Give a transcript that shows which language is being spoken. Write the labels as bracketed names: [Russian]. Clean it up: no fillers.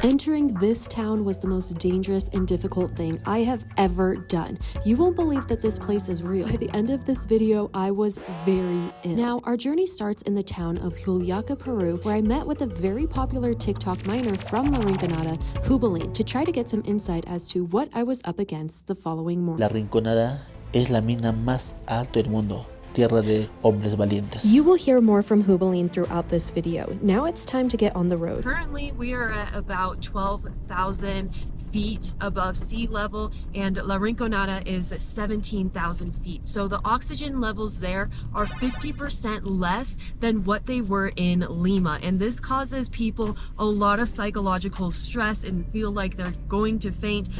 [English] Entering this town was the most dangerous and difficult thing I have ever done. You won't believe that this place is real. By the end of this video, I was very ill. Now, our journey starts in the town of Juliaca, Peru, where I met with a very popular TikTok miner from La Rinconada, Jubilin, to try to get some insight as to what I was up against the following morning. [Spanish] La Rinconada es la mina más alta del mundo. Tierra de hombres valientes. [English] You will hear more from Jubilin throughout this video. Now it's time to get on the road. Currently, we are at about 12,000 feet above sea level, and La Rinconada is 17,000 feet. So the oxygen levels there are 50% less than what they were in Lima, and this causes people a lot of psychological stress and feel like they're going to faint.